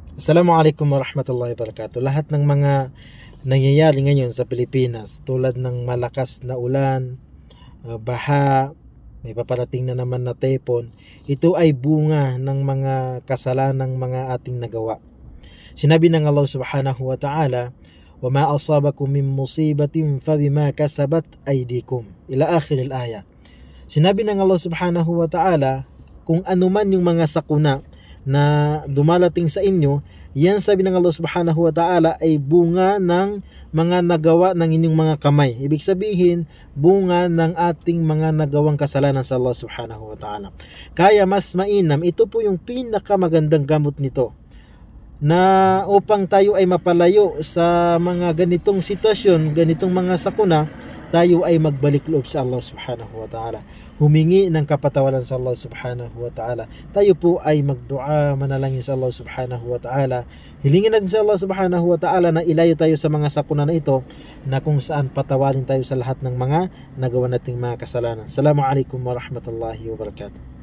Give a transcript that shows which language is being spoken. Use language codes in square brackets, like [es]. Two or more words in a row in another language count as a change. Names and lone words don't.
[ar] السلام عليكم ورحمة الله وبركاته. [tl] Lahat ng mga nangyayari ngayon sa Pilipinas, tulad ng malakas na ulan, baha, may paparating na naman na tepon, ito ay bunga ng mga kasalanang mga ating nagawa. Sinabi ng Allah [ar] سبحانه وتعالى, وَمَا أَصَابَكُم مِّن مُّصِيبَةٍ فَبِمَا كَسَبَتْ أَيْدِيكُمْ إلى آخر الآية. [tl] Sinabi ng Allah [ar] سبحانه وتعالى, [tl] kung ano man yung mga sakuna na dumalating sa inyo, yan, sabi ng Allah [ar] سبحانه وتعالى, [tl] ay bunga ng mga nagawa ng inyong mga kamay. Ibig sabihin, bunga ng ating mga nagawang kasalanan sa Allah [ar] سبحانه وتعالى. [tl] Kaya mas mainam, ito po yung pinakamagandang gamot nito, na upang tayo ay mapalayo sa mga ganitong sitwasyon, ganitong mga sakuna, tayo ay magbalik loob sa Allah [ar] سبحانه وتعالى, [tl] humingi ng kapatawaran sa Allah [ar] سبحانه وتعالى. [tl] Tayo po ay magdua, manalangin sa Allah [ar] سبحانه وتعالى. [tl] Hilingin natin sa Allah [ar] سبحانه وتعالى [tl] na ilayo tayo sa mga sakuna na ito, na kung saan patawarin tayo sa lahat ng mga nagawa nating mga kasalanan. [ar] السلام عليكم ورحمة الله وبركاته.